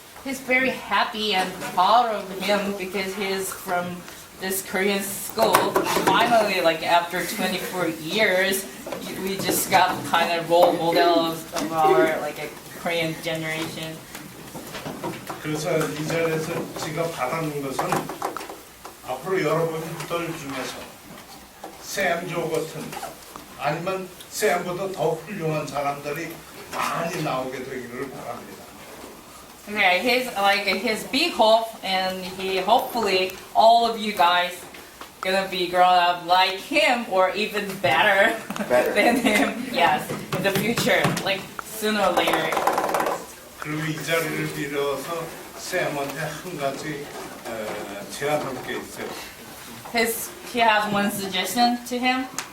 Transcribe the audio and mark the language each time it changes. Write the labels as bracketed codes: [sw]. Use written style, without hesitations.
[en] He's very happy and proud of him because he's from this Korean school. Finally, like after 24 years, we just got kind of role model of our like a Korean generation. [ko] 그래서 이 자리에서 제가 바라는 것은 앞으로 여러분들 중에서 샘조 같은 아니면 샘보다 더 훌륭한 사람들이 많이 나오게 되기를 바랍니다. [en] Okay, his big hope, and he hopefully all of you guys gonna be grown up like him or even better, than him. Yes, in the future, like sooner or later. [ko] 그리고 이 자리를 빌어서 샘한테 한 가지 제안할 게 있어요. [en] He has one suggestion to him.